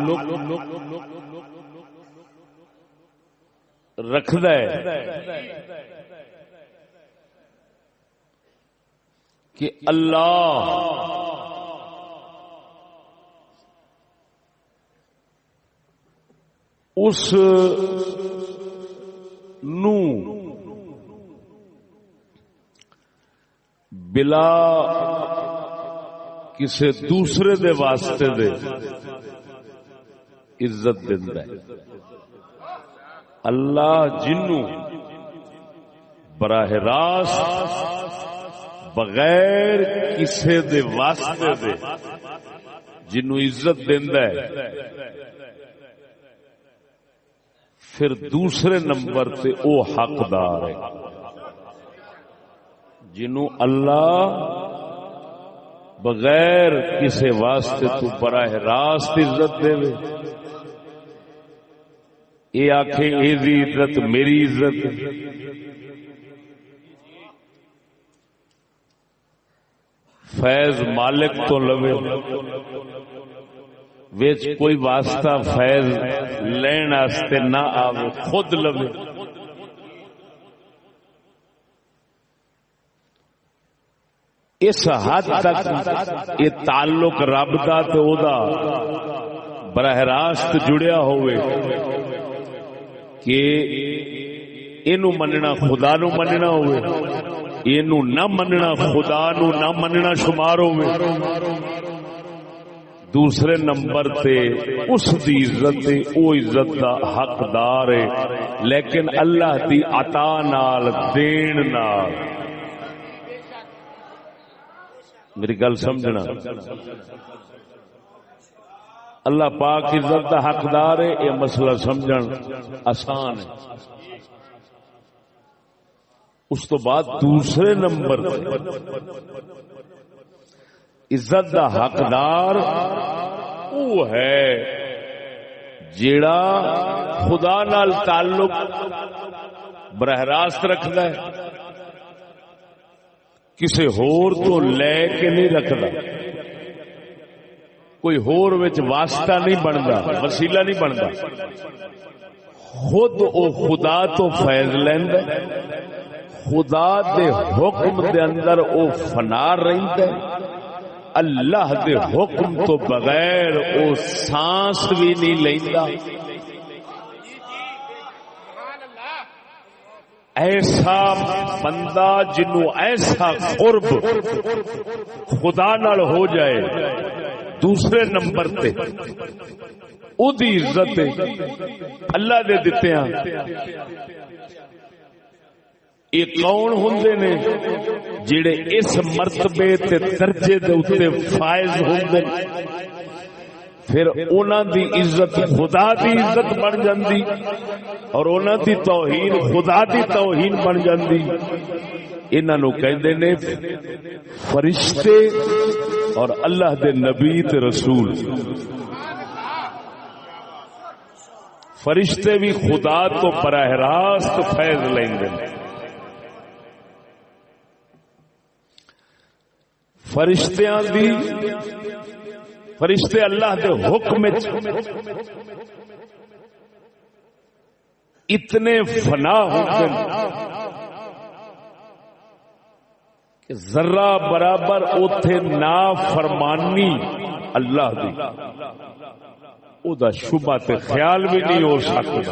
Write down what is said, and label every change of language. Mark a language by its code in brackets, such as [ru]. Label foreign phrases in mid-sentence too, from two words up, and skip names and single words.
[pa] رکھدا ہے کہ اللہ اس نو بلا کسی دوسرے دے واسطے دے عزت دیندا ہے۔ اللہ جنوں براہ راست بغیر کسے دے واسطے دے جنوں عزت دیندا ہے، پھر دوسرے نمبر تے او حقدار ہے جنوں اللہ بغیر کسے واسطے تو براہ راست عزت دے، اے آکھے اے دی عزت میری عزت، فیض مالک تو لوے، ویچ کوئی واسطہ فیض لین واسطے نہ آوے، خود لوے۔ اس حد تک یہ تعلق رب دا تے او دا براہ راست جڑیا ہوئے کہ اینو مننا خدا نو مننا ہوئے، اینو نہ مننا خدا نو نہ مننا شمار ہوئے۔ دوسرے نمبر تے اس دی عزت تے او عزت دا حقدار ہے، لیکن اللہ دی عطا نال دین نال۔ میری گل سمجھنا، اللہ پاک عزت دا حقدار ہے، یہ مسئلہ سمجھن آسان ہے۔ اس تو بعد دوسرے نمبر عزت دا حقدار وہ ہے جیڑا خدا نال تعلق براہ راست رکھدا ہے، کسے ہور تو لے کے نہیں رکھدا، کوئی ہور وچ واسطہ نہیں بندا، وسیلہ نہیں بندا، خود او خدا تو فیض لیندا، خدا دے حکم دے اندر او فنا رہندا، اللہ دے حکم تو بغیر او سانس بھی نہیں لیندا۔ ایسا بندہ جنوں ایسا قرب خدا نال ہو جائے، دوسرے نمبر تے او دی عزت اللہ دے دتے ہیں۔ یہ کون ہوندے نے جڑے اس مرتبے تے درجے دے اوتے فائز ہوندے، پھر انہاں دی عزت خدا دی عزت بن جاندی اور انہاں دی توہین خدا دی توہین بن جاندی۔ انہاں نو کہندے نے فرشتے اور اللہ دے نبی تے رسول۔ فرشتے بھی خدا تو براہ راست فیض لیندے نے، فرشتے اللہ دے حکم اتنے فنا ہوتے ہیں کہ ذرہ برابر اوتھے نافرمانی اللہ دی او دا شبہ تے خیال بھی نہیں ہو سکتا۔